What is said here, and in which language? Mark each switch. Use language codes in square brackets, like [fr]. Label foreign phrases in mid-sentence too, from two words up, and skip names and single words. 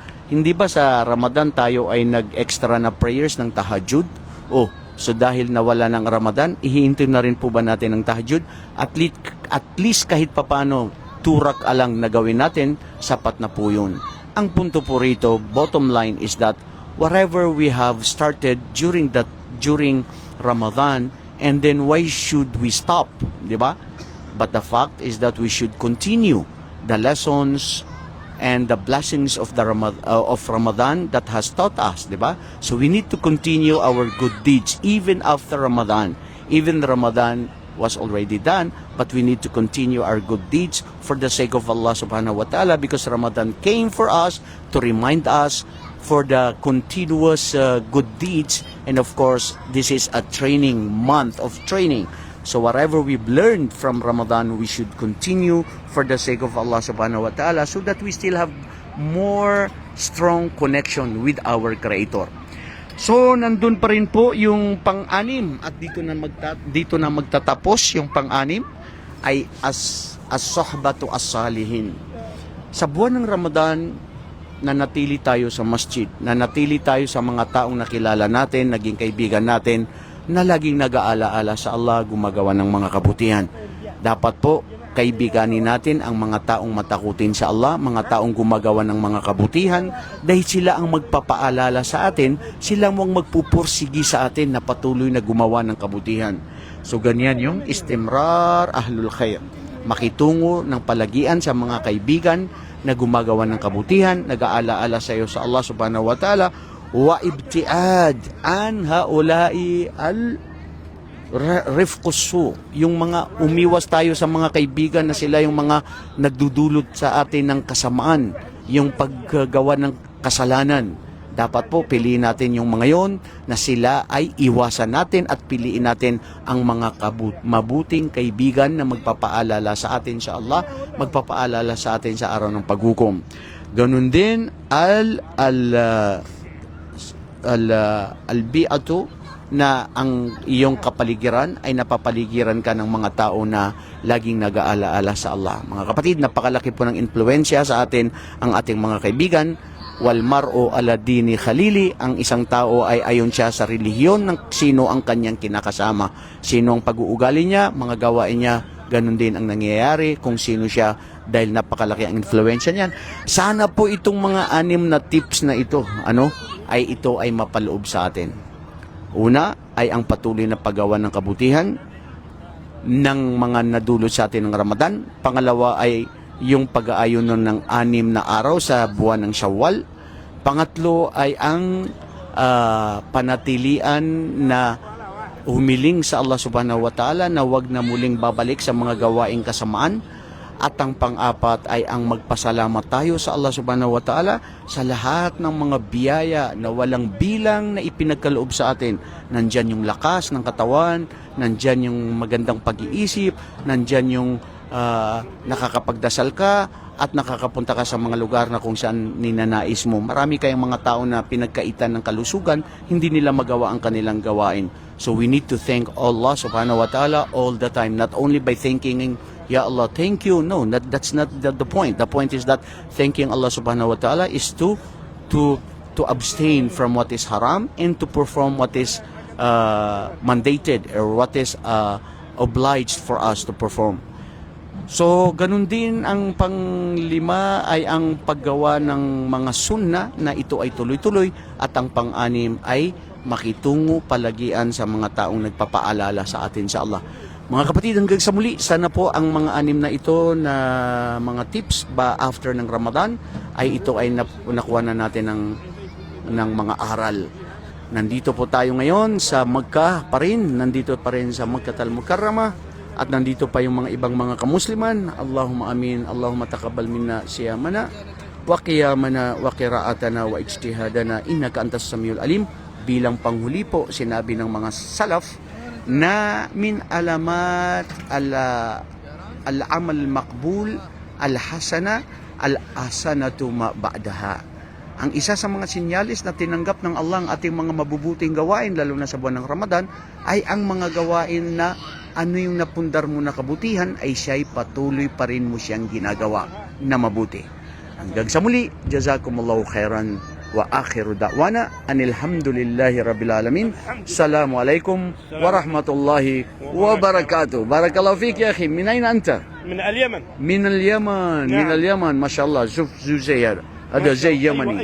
[tl] Hindi ba sa Ramadan tayo ay nag-extra na prayers ng tahajjud? Oh, so dahil nawala ng Ramadan, ihihintay na rin po ba natin ng tahajjud? At least kahit papano, 2 raka lang na gawin natin, sapat na po yun. Ang punto po rito, [en] bottom line is that whatever we have started during Ramadan, and then why should we stop, [tl] di ba? [en] But the fact is that we should continue the lessons and the blessings of Ramadan that has taught us, [tl] di ba? [en] So we need to continue our good deeds even after Ramadan. Even Ramadan was already done, but we need to continue our good deeds for the sake of Allah [ar] سبحانه وتعالى, [en] because Ramadan came for us to remind us for the continuous good deeds. And of course, this is a training month of training. So whatever we've learned from Ramadan, we should continue for the sake of Allah [ar] سبحانه وتعالى, [en] so that we still have more strong connection with our Creator. [tl] So nandun pa rin po yung pang-anim, at dito na magtatapos yung pang-anim ay [ar] الصحبة الصالحين. [tl] Sa buwan ng Ramadan, nanatili tayo sa masjid, nanatili tayo sa mga taong nakilala natin, naging kaibigan natin, na laging nag-aalaala sa Allah, gumagawa ng mga kabutihan. Dapat po, kaibiganin natin ang mga taong matakutin sa Allah, mga taong gumagawa ng mga kabutihan, dahil sila ang magpapaalala sa atin, sila ang magpupursigi sa atin na patuloy na gumawa ng kabutihan. So ganyan yung [ar] استمرار أهل الخير, [tl] makitungo ng palagian sa mga kaibigan na gumagawa ng kabutihan, nag-aalaala sa iyo sa Allah [ar] سبحانه وتعالى, وابتعاد عن هؤلاء الرفقة السوء, [tl] yung mga umiwas tayo sa mga kaibigan na sila yung mga nagdudulot sa atin ng kasamaan, yung paggawa ng kasalanan. Dapat po piliin natin yung mga yon na sila ay iwasan natin, at piliin natin ang mga mabuting kaibigan na magpapaalala sa atin sa Allah, magpapaalala sa atin sa araw ng paghukom. Ganun din al-bi'atu, na ang iyong kapaligiran ay napapaligiran ka ng mga tao na laging nag-aalaala sa Allah. Mga kapatid, napakalaki po ng impluensya sa atin ang ating mga kaibigan. [ar] والمرء على دين خليله, [tl] ang isang tao ay ayon siya sa relihiyon ng sino ang kanyang kinakasama. Sino ang pag-uugali niya, mga gawain niya, ganun din ang nangyayari kung sino siya, dahil napakalaki ang influensya niyan. Sana po itong mga 6 na tips na ito, ito ay mapaloob sa atin. Una ay ang patuloy na paggawa ng kabutihan ng mga nadulot sa atin ng Ramadan. Pangalawa ay yung pag-aayon ng 6 na araw sa buwan ng Shawwal. Pangatlo ay ang panatilian na humiling sa Allah [ar] سبحانه وتعالى [tl] na wag na muling babalik sa mga gawaing kasamaan. At ang pang-apat ay ang magpasalamat tayo sa Allah [ar] سبحانه وتعالى [tl] sa lahat ng mga biyaya na walang bilang na ipinagkaloob sa atin. Nandyan yung lakas ng katawan, nandyan yung magandang pag-iisip, nandyan yung nakakapagdasal ka at nakakapunta ka sa mga lugar na kung saan ninanais mo. Marami kayong mga tao na pinagkaitan ng kalusugan, hindi nila magawa ang kanilang gawain. [en] So we need to thank Allah [ar] سبحانه وتعالى [en] all the time, not only by thanking Ya Allah, thank you. No, that's not the point. The point is that thanking Allah [ar] سبحانه وتعالى [en] is to abstain from what is haram and to perform what is mandated or what is obliged for us to perform. So, [tl] ganun din ang pang-5 ay ang paggawa ng mga sunna na ito ay tuloy-tuloy, at ang pang-6 ay makitungo palagian sa mga taong nagpapaalala sa atin sa Allah. Mga kapatid, hanggang sa muli, sana po ang mga 6 na ito na mga tips ba after ng Ramadan ay ito ay nakuha na natin ng mga aral. Nandito po tayo ngayon sa Makkah pa rin, nandito pa rin sa Makkah al-Mukarramah, At nandito pa yung mga ibang mga kamusliman. [ar] اللهم آمين. اللهم تقبل منا صيامنا وقيامنا وقراءتنا واجتهادنا إنك أنت السميع العليم. [tl] Bilang panghuli po, sinabi ng mga salaf na [ar] من علامات الأعمال مقبول الحسنة الحسنة ما بعدها. [tl] Ang isa sa mga sinyalis na tinanggap ng Allah ang ating mga mabubuting gawain, lalo na sa buwan ng Ramadan, ay ang mga gawain na ano yung napundar mo na kabutihan ay siya'y patuloy pa rin mo siyang ginagawa na mabuti. Hanggang sa muli, [ar] جزاكم الله خيرا وآخر دعوانا أن الحمد لله رب العالمين. السلام عليكم ورحمة الله وبركاته. بارك الله فيك يا أخي. من أين أنت? من اليمن. من اليمن. من اليمن ما شاء الله. شوف زي هذا زي يمني.